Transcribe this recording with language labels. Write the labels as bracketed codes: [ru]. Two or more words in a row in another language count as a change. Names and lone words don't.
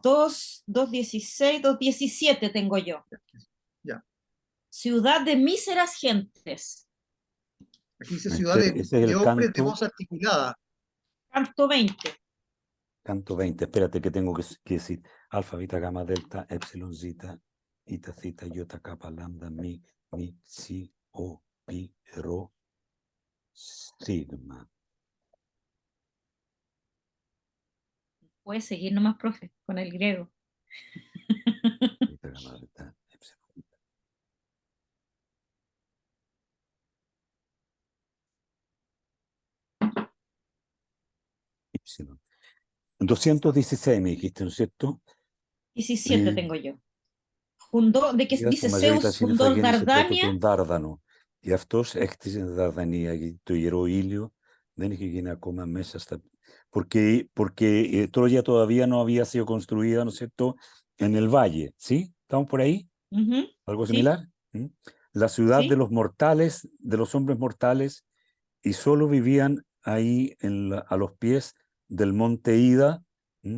[es] 216, 217 tengo yo. Ya. Ciudad de míseras gentes. Aquí dice ciudad Ese es el de hombres de canto, voz articulada. Canto 20. canto 20. Espérate que tengo que decir. Alfa, beta, gamma, delta, epsilon, zeta, eta, zeta, iota, kappa, lambda, mi, si, o, pi, rho, sigma. Puedes seguir nomás, profe, con el griego. Beta, gamma, delta, epsilon. Epsilon. 216 me dijiste, ¿no es cierto? 17 tengo yo. Fundó, de que dice Zeus fundó Dardania. [el] Dárdανο. Γι' αυτός έκτισε Δαρδανία, γιατί το ιερό ήλιο δεν είχε γίνει ακόμα μέσα στα... [es] Porque Troya todavía no había sido construida, ¿no es cierto?, en el valle, ¿sí? ¿Estamos por ahí? ¿Algo Sí, similar? ¿Mm? La ciudad de sí. los mortales, de los hombres mortales, y solo vivían ahí a los pies del monte Ida, ¿m?